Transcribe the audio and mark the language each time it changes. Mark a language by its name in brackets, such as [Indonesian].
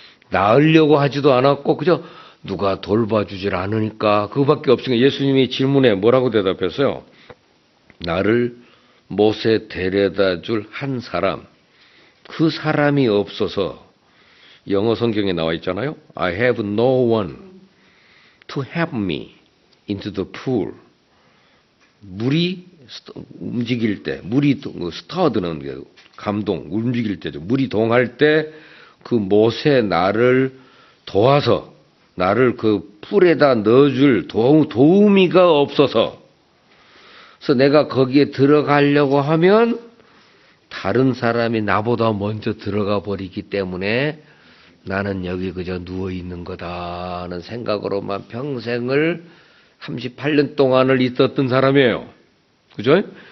[Korean] 나으려고 하지도 않았고 그저 누가 돌봐주질 않으니까 그거밖에 없으니까 예수님이 질문에 뭐라고 대답했어요? 나를 못에 데려다 줄 한 사람, 그 사람이 없어서 영어 성경에 나와 있잖아요. [English] I have no one to help me into the pool. [Korean] 물이 움직일 때, 물이 스터드는 감동, 움직일 때죠. 물이 동할 때 그 못에 나를 도와서 나를 그 풀에다 넣어줄 도우미가 없어서 그래서 내가 거기에 들어가려고 하면 다른 사람이 나보다 먼저 들어가 버리기 때문에 나는 여기 그저 누워있는 거다 하는 생각으로만 평생을 38년 동안을 있었던 사람이에요. 그죠?